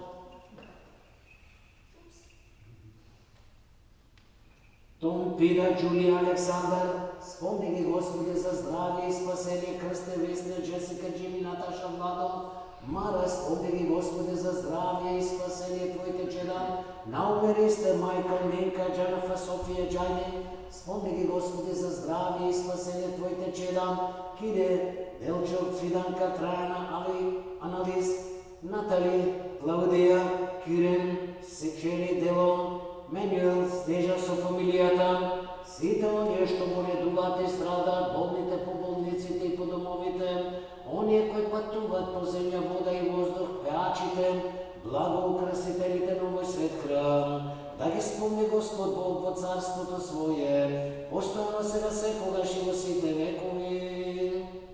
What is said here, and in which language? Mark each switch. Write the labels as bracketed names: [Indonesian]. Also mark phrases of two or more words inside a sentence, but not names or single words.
[Macedonian] Том, Пида, Джулия, Александър, спомни ги Господи за здравие и спасение, Кръсте, Весня, Джесика, Джими, Наташа, Владо, Мара, спомни ги Господи за здравие и спасение Твоите чеда, Наумеристе, Майкъл, Нинка, Джанафа, София, Джайни, спомни ги Господи за здравие и спасение Твоите чеда, Киде, Делчо, Фиданка, Траяна, Али, Анализ, Натали, Клаудия, Кирен, Сечели, Делон, Менюел, Снежа со фамилията, сите оние што боледуваат и страдаат, болните по болниците и по домовите, оние кои пътуват по земја, вода и воздух, пеачите, благоукрасителите на овој свет храм, да ги спомни Господ Бог во царството Свое, постојано сега секогаш и во сите векови.